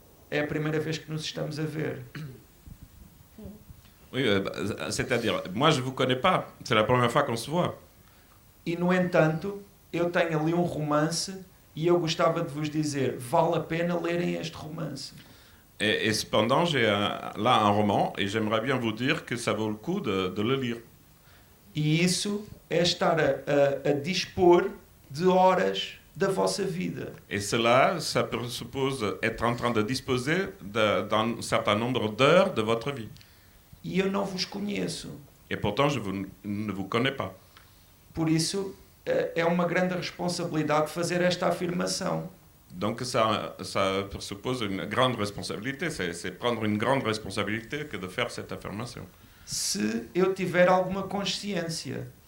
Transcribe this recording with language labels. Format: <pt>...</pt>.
<pt>É a primeira vez que nos estamos a ver.</pt> <fr>Oui, c'est-à-dire, moi je vous connais pas. C'est la première fois qu'on se voit.</fr> <pt>E no entanto, eu tenho ali um romance e eu gostava de vos dizer: vale a pena lerem este romance.</pt> <fr>Et cependant, j'ai là un roman et j'aimerais bien vous dire que ça vaut le coup de le lire.</fr> <pt>E isso é estar a dispor de horas da vossa vida.</pt> <fr>Et cela, ça présuppose être en train de disposer d'un certain nombre d'heures de votre vie.</fr> <pt>E eu não vos conheço.</pt> <fr>Et pourtant, je ne vous connais pas.</fr> <pt>Por isso, é uma grande responsabilidade fazer esta afirmação.</pt> <fr>Donc ça suppose une grande responsabilité, c'est prendre une grande responsabilité que de faire cette affirmation.</fr> <pt>Se eu tiver alguma consciência.</pt>